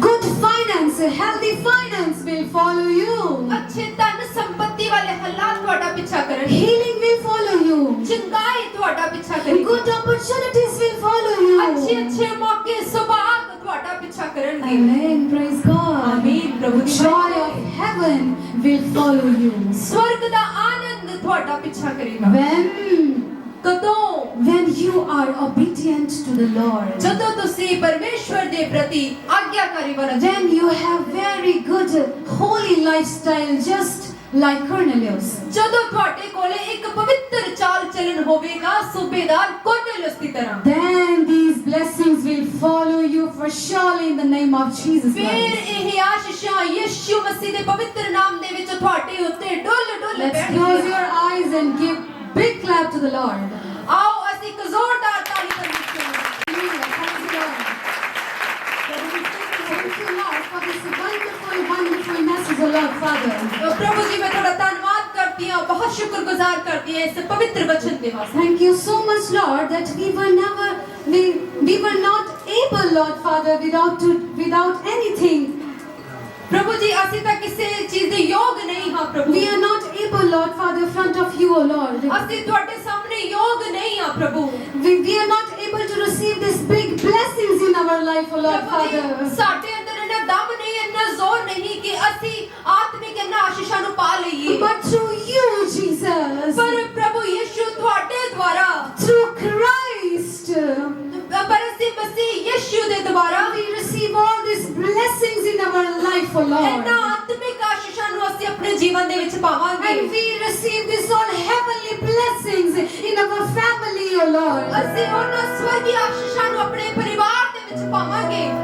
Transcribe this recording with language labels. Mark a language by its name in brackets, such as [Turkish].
[English] Good finance, healthy finance will follow you. [Punjabi] ਅੱਛੇ ਧਨ ਸੰਪत्ति ਵਾਲੇ ਹਾਲਾਤ ਤੁਹਾਡਾ ਪਿੱਛਾ ਕਰਨਗੇ। [English] Healing will follow you. [Punjabi] ਚੰਗਾਈ ਤੁਹਾਡਾ ਪਿੱਛਾ ਕਰੇਗੀ। [English] Good opportunities will follow you. [Punjabi] ਅੱਛੇ ਮੌਕੇ ਸੁਭਾਗ ਤੁਹਾਡਾ ਪਿੱਛਾ ਕਰਨਗੇ। [English] Amen. Praise God. [Punjabi] ਆਮੀਨ। ਪ੍ਰਭੂ ਦੀ [English] Joy of heaven will follow you. [Punjabi] ਸਵਰਗ ਦਾ ਆਨੰਦ ਤੁਹਾਡਾ ਪਿੱਛਾ ਕਰੇਗਾ। ਕਦੋਂ? [English] When you are obedient to the Lord. [Punjabi] ਜਦੋਂ ਤੁਸੀਂ ਪਰਮੇਸ਼ਵਰ ਦੇ ਪ੍ਰਤੀ ਆਗਿਆਕਾਰੀ ਬਣ [English] Then you have very good holy lifestyle, just like Cornelius. [Punjabi] ਜਦੋਂ ਤੁਹਾਡੇ ਕੋਲੇ ਇੱਕ ਪਵਿੱਤਰ ਚਾਲ ਚੱਲਣ ਹੋਵੇਗਾ ਸੂਬੇਦਾਰ ਕੋਰਨੇਲਿਯਸ ਦੀ ਤਰ੍ਹਾਂ। [English] Then these blessings will follow you for surely in the name of Jesus [Punjabi] ਫਿਰ [English] Christ. [Punjabi] ਇਹ ਆਸ਼ੀਸ਼ਾਂ ਯਿਸੂ ਮਸੀਹ ਦੇ ਪਵਿੱਤਰ ਨਾਮ ਦੇ ਵਿੱਚ ਤੁਹਾਡੇ ਉੱਤੇ ਡੁੱਲ [English] Let's close your eyes and give big clap to the Lord. [Punjabi] ਆਓ ਅਸੀਂ ਇੱਕ ਜ਼ੋਰਦਾਰ ਤਾਲੀ ਕਰੀਏ। [English] Hallelujah. Praise the Lord. Thank you, Lord, for this wonderful, wonderful message, O Lord Father. [Punjabi] ਪ੍ਰਭੂ ਜੀ ਮੈਂ ਤੁਹਾਡਾ ਧੰਨਵਾਦ ਕਰਦੀ ਹਾਂ, ਬਹੁਤ ਸ਼ੁਕਰਗੁਜ਼ਾਰ ਕਰਦੀ ਹਾਂ ਇਸ ਪਵਿੱਤਰ ਵਚਨ ਦੇ ਵਾਸਤੇ। [English] Thank you so much, Lord, that we were not able, Lord Father, without anything. [Punjabi] ਪ੍ਰਭੂ ਜੀ ਅਸੀਂ ਤਾਂ ਕਿਸੇ ਚੀਜ਼ ਦੇ ਯੋਗ ਨਹੀਂ ਹਾਂ ਪ੍ਰਭੂ। [English] We are not able, Lord Father, in front of you, O Lord. [Punjabi] ਅਸੀਂ ਤੁਹਾਡੇ ਸਾਹਮਣੇ ਯੋਗ ਨਹੀਂ ਹਾਂ ਪ੍ਰਭੂ। [English] We are not able to receive these big blessings in our life, O Lord [Punjabi] ਪ੍ਰਭੂ ਜੀ, [English] Father. [Punjabi] ਸਾਡੇ ਅੰਦਰ ਇੰਨਾ ਦਮ ਨਹੀਂ, ਇੰਨਾ ਜ਼ੋਰ ਨਹੀਂ ਕਿ ਅਸੀਂ ਆਤਮਿਕ ਇਹਨਾਂ ਆਸ਼ੀਸ਼ਾਂ ਨੂੰ ਪਾ ਲਈਏ। [English] But through you, Jesus, [Punjabi] ਪਰ ਪ੍ਰਭੂ ਯਿਸੂ ਤੁਹਾਡੇ ਦੁਆਰਾ, [English] through Christ, [Punjabi] ਪਰ ਅਸੀਂ ਮਸੀਹ ਯਿਸੂ ਦੇ ਦੁਆਰਾ [English] we receive all these blessings in our life, O Lord. [Punjabi] ਇਹਨਾਂ ਆਤਮਿਕ ਆਸ਼ੀਸ਼ਾਂ ਨੂੰ ਅਸੀਂ ਆਪਣੇ ਜੀਵਨ ਦੇ ਵਿੱਚ ਪਾਵਾਂਗੇ। [English] And we receive these all heavenly blessings in our family, O Lord. [Punjabi] ਅਸੀਂ ਉਹਨਾਂ ਸਵਰਗੀ ਆਸ਼ੀਸ਼ਾਂ ਨੂੰ ਆਪਣੇ ਪਰਿਵਾਰ ਦੇ ਵਿੱਚ ਪਾਵਾਂਗੇ।